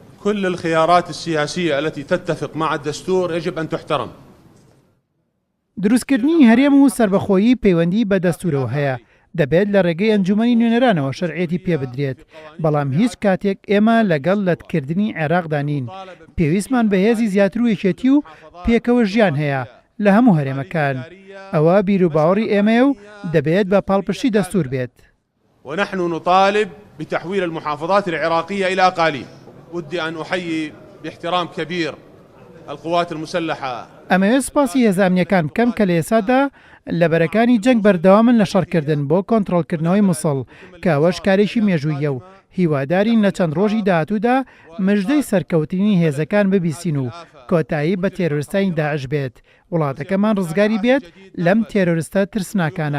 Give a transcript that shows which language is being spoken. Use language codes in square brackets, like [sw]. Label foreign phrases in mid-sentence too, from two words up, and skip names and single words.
[ar] كل الخيارات السياسية التي تتفق مع الدستور يجب أن تحترم. [ckb] دروستکردنی هەرێم و سربەخۆیی پەیوەندی بە دەستورەوە هەیە. دەبێت لە ڕێگەی ئەنجومەنی نوێنەرانەوە شەرعیەتی پێ بدرێت، بەڵام هیچ کاتێک ئێمە لەگەڵ لەتکردنی عێراقدا نین. پێویستمان بە هێزی زیاتر و یەکێتی و پێکەوە ژیان هەیە لە هەموو هەرێمەکان. ئەوە بیر و باوەڕی ئێمەیە و دەبێت بە پاڵپشتی دەستور بێت. [ar] ونحن نطالب بتحويل المحافظات العراقية إلى أقاليم. ودي أن أحيي باحترام كبير القوات المسلحة. [ckb] ئەمەوێت سپاسی هێزانیەکان بکەم کە لە ئێسادا لە بەرەکانی جەنگ بەردەوامن لە شەڕکردن بۆ کۆنتڕۆڵکردنەوەی مووسڵ کە ئەوەش کارێکی مێژوویە و هیوادارین لە چەند ڕۆژی داهاتوودا مژدەی سەرکەوتنی هێزەکان ببیستین و کۆتایی بە تێرۆریستانی داعش بێت، وڵاتەکەمان ڕزگاری بێت لەم تێرۆریستە ترسناکانە.